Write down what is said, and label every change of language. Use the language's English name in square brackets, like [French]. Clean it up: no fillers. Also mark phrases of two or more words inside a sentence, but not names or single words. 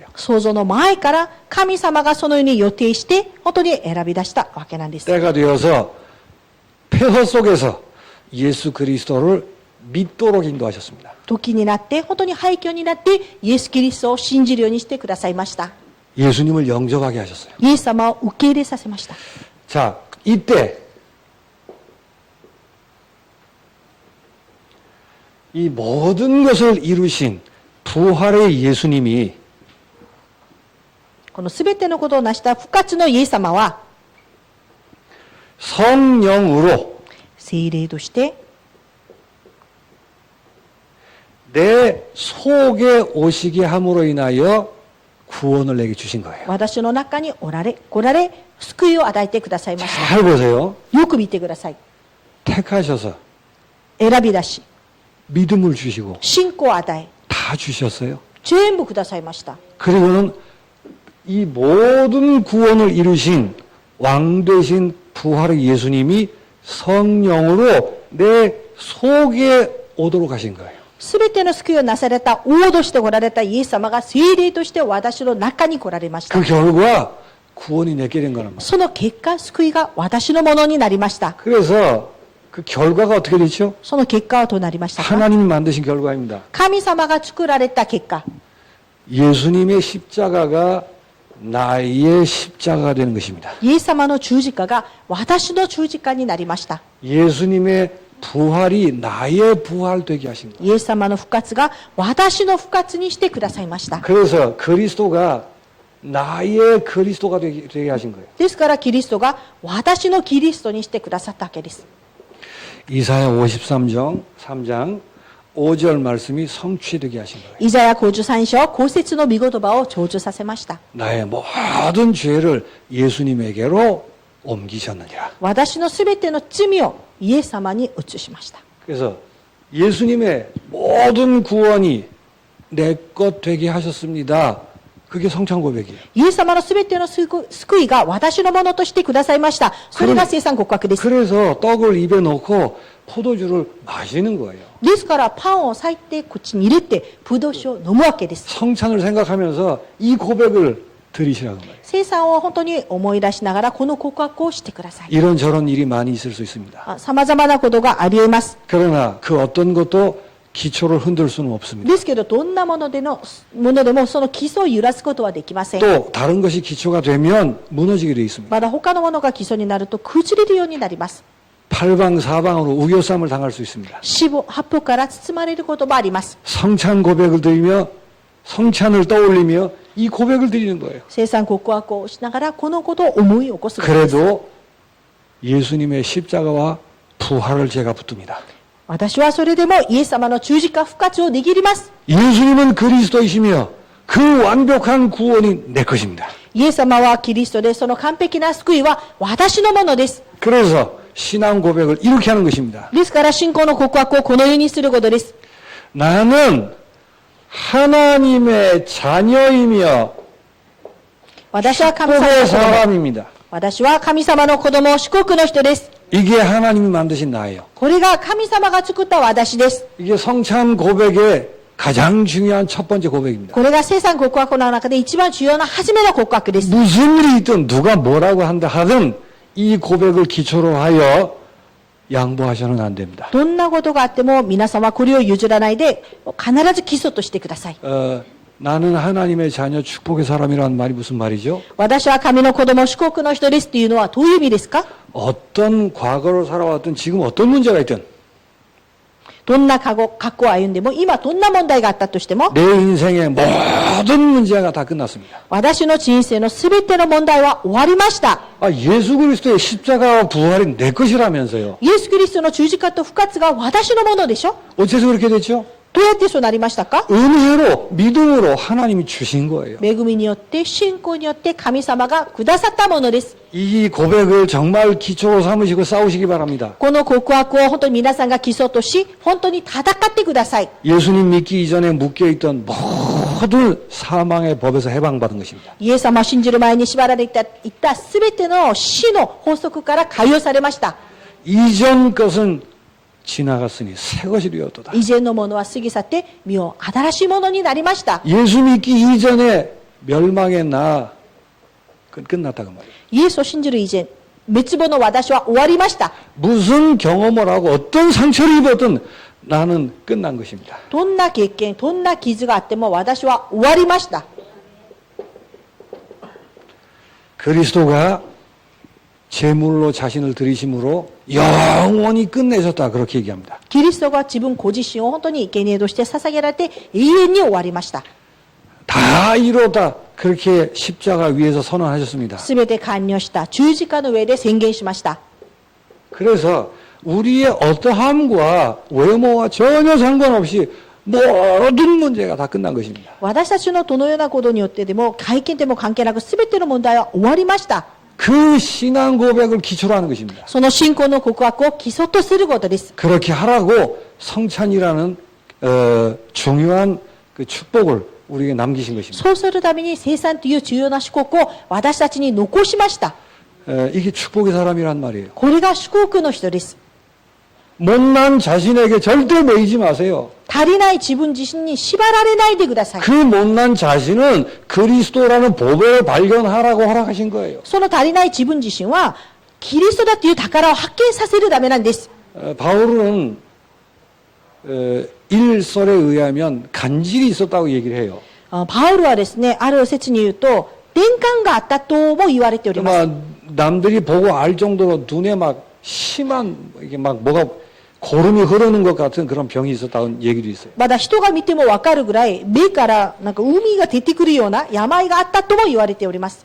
[Japanese] 創造の前から神様がそのように予定して本当に選び出したわけなんです。 [Korean] 때가 되어서 폐허 속에서 예수 그리스도를 믿도록 인도하셨습니다. [Japanese] 時になって本当に廃墟になってイエス・キリストを信じるようにしてくださいました。 [Korean] 예수님을 영접하게 하셨어요. [Japanese] イエス様を受け入れさせました。 [Korean] 자, 이때 이 모든 것을 이루신 부활의 예수님이 [Japanese] このすべてのことを成した復活のイエス様は [Korean] 성령으로 [Japanese] 聖霊として [Korean] 내 속에 오시게 함으로 인하여 구원을 내게 주신 거예요. [Japanese] 私の中に来られ救いを与えてくださいました。 [Korean] 잘 보세요. [Japanese] よく見てください。 [Korean] 택하셔서 [Japanese] 選び出し [Korean] 믿음을 주시고 [Japanese] 信仰を与え [Korean] 다 주셨어요. [Japanese] 全部くださいました。 [Korean] 그리고는 이 모든 구원을 이루신 왕 되신 부활의 예수님이 성령으로 내 속에 오도록 하신 거예요. [Japanese] すべての救いをなされた王として来られたイエス様が聖霊として私の中に来られました。 [Korean] 그 결과 구원이 내게 된 거란 말이에요. [Japanese] その結果、救いが私のものになりました。 [Korean] 그래서 그 결과가 어떻게 됐죠? [Japanese] その結果はどうなりましたか？ [Korean] 하나님이 만드신 결과입니다. [Japanese] 神様が作られた結果、 [Korean] 예수님의 십자가가 나의 십자가가 되는 것입니다. [Japanese] イエス様の十字架が私の十字架になりました。 [Korean] 예수님의 부활이 나의 부활 되게 하신 거예요. [Japanese] イエス様の復活が私の復活にしてくださいました。 [Korean] 그래서 그리스도가 나의 그리스도가 되게 하신 거예요. [Japanese] ですからキリストが私のキリストにしてくださったわけです。 [Korean] 이사야 53장 3장 5절 말씀이 성취되게 하신 거예요. [Japanese] イザヤ53章5節の御言葉を成就させました。 [Korean] 나의 모든 죄를 예수님에게로 옮기셨느니라. [Japanese] 私のすべての罪をイエス様に移しました。 [Korean] 그래서 예수님의 모든 구원이 내 것 되게 하셨습니다. 그게 성찬 고백이에요. [Japanese] イエス様のすべての救いが私のものとしてくださいました。それが生産告白です。 [Korean] 그래서 떡을 입에 넣고 포도주를 마시는 거예요. [Japanese] ですからパンを裂いて口に入れてブドウ酒を飲むわけです。 [Korean] 성찬을 생각하면서 이 고백을 드리시라는 거예요. [Japanese] 生産を本当に思い出しながらこの告白をしてください。 [Korean] 이런저런 일이 많이 있을 수 있습니다. [Japanese] 様々なことがあり得ます。 [Korean] 그러나 그 어떤 것도 기초를 흔들 수는 없습니다. [Japanese] ですけどどんなものでもその基礎を揺らすことはできません。 [Korean] 또 다른 것이 기초가 되면 무너지게 되어 있습니다. [Japanese] まだ他のものが基礎になると崩れるようになります。 [Korean] 팔방사방으로 우겨쌈을 당할 수 있습니다. [Japanese] 四方八方から包まれることもあります。 [Korean] 성찬 고백을 드리며 성찬을 떠올리며 이 고백을 드리는 거예요. [Japanese] 生産告白をしながらこのことを思い起こすことです。 [Korean] 그래도 예수님의 십자가와 부활을 제가 붙듭니다. [Japanese] 私はそれでもイエス様の十字架復活を握ります。 [Korean] 예수님은 그리스도이시며 그 완벽한 구원이 내 것입니다. [Japanese] イエス様はキリストでその完璧な救いは私のものです。 [Korean] 그래서 신앙 고백을 이렇게 하는 것입니다. [Japanese] ですから信仰の告白をこのようにすることです。 [Korean] 나는 하나님의 자녀이며 [Japanese] 私は神様 [Korean] 축복의 [Japanese] の子供。 [Korean] 사람입니다. [Japanese] 私は神様の子供、祝福の人です。 [Korean] 이게 하나님이 만드신 나예요. [Japanese] これが神様が作った私です。 [Korean] 이게 성찬 고백의 가장 중요한 첫 번째 고백입니다. [Japanese] これが生産告白の中で一番重要な初めの告白です。 [Korean] 무슨 일이 있든 누가 뭐라고 한다 하든 이 고백을 기초로 하여 양보하셔는 안 됩니다. [Japanese] どんなことがあっても皆様これを譲らないで必ず基礎としてください。 [Korean] 나는 하나님의 자녀 축복의 사람이라는 말이 무슨 말이죠? [Japanese] 私は神の子供、祝福の人ですっていうのはどういう意味ですか？ [Korean] 어떤 과거를 살아왔든 지금 어떤 문제가 있든 [Japanese] どんな過去を歩んでも今どんな問題があったとしても [Korean] 내 인생의 모든 문제가 다 끝났습니다. [Japanese] 私の人生のすべての問題は終わりました。 [Korean] 예수 그리스도의 십자가와 부활이 내 것이라면서요. [Japanese] イエス・キリストの十字架と復活が私のものでしょ？ [Korean] 어째서 그렇게 됐죠? [Japanese] どうやってそうなりましたか？ [Korean] 은혜로 믿음으로 하나님이 주신 거예요. [Japanese] 恵みによって信仰によって神様がくださったものです。 [Korean] 이 고백을 정말 기초로 삼으시고 싸우시기 바랍니다. [Japanese] この告白を本当に皆さんが基礎とし本当に戦ってください。 [Korean] 예수님 믿기 이전에 묶여있던 모든 사망의 법에서 해방받은 것입니다. [Japanese] イエス様を信じる前に縛られていたすべての死の法則から解放されました。 [Korean] 이전 것은 지나갔으니 새 것이 되었도다. [Japanese] 以前のものは過ぎ去って身を新しいものになりました。 [Korean] 예수 믿기 이전에 멸망의 나 끝났다 그 말이에요. [Japanese] イエスを信じる以前滅亡の私は終わりました。 [Korean] 무슨 경험을 하고 어떤 상처를 입었든 나는 끝난 것입니다. [Japanese] どんな経験どんな傷があっても私は終わりました。 [Korean] 그리스도가 제물로 자신을 드리심으로 영원히 끝내셨다 그렇게 얘기합니다. [Japanese] キリストが自分ご自身を本当に生贄として捧げられて永遠に終わりました。 [Korean] 다 이루었다 그렇게 십자가 위에서 선언하셨습니다. [Japanese] すべて完了した十字架の上で宣言しました。 [Korean] 그래서 우리의 어떠함과 외모와 전혀 상관없이 모든 문제가 다 끝난 것입니다. [Japanese] 私たちのどのようなことによってでも外見でも関係なくすべての問題は終わりました。 [Korean] 그 신앙 고백을 기초로 하는 것입니다. [Japanese] その信仰の告白を基礎とすることです。 [Korean] 그렇게 하라고 성찬이라는 중요한 그 축복을 우리에게 남기신 것입니다. [Japanese] そうするために生産という重要な祝福を私たちに残しました。 [Korean] 이게 축복의 사람이란 말이에요. [Japanese] これが祝福の人です。 [Korean] 못난 자신에게 절대 매이지 마세요. [Japanese] 足りない自分自身に縛られないでください。 [Korean] 그 못난 자신은 그리스도라는 보배를 발견하라고 허락하신 거예요. [Japanese] その足りない自分自身はキリストだという宝を発見させるためなんです。 [Korean] 바울은 일설에 의하면 간질이 있었다고 얘기를 해요. [Japanese] パウロはですね、ある説に言うと伝感があったとも言われております。 [Korean] 남들이 보고 알 정도로 눈에 막 심한 이게 막 뭐가 고름이 흐르는 것 같은 그런 병이 있었다는 얘기도 있어요. [Japanese] まだ人が見てもわかるぐらい目からなんか海が出てくるような病があったとも言われております。